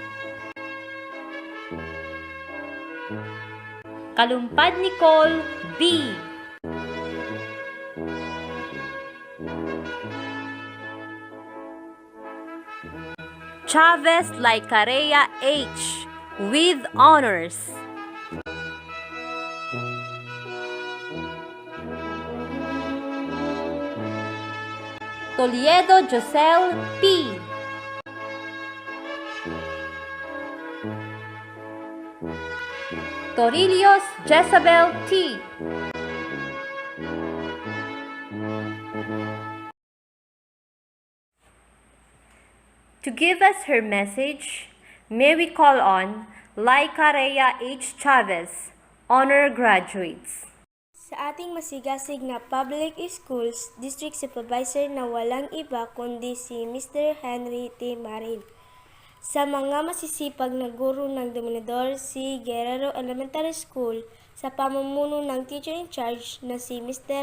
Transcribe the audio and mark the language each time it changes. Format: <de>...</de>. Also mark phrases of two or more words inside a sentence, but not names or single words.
<en>Kalumpad Nicole B. Chavez Laicarea H. with honors. Toledo Josel P. Torilios Jezabel T. To give us her message, may we call on Laicarea H. Chavez, honor graduates.</en> <tl>Sa ating masigasig na</tl> <en>public schools, district supervisor</en> <tl>na walang iba kundi si Mr. Henry T. Marin. Sa mga masisipag na guro ng Dominador si Guerrero Elementary School, sa pamumuno ng</tl> <en>teacher in charge</en> <tl>na si Mr.</tl>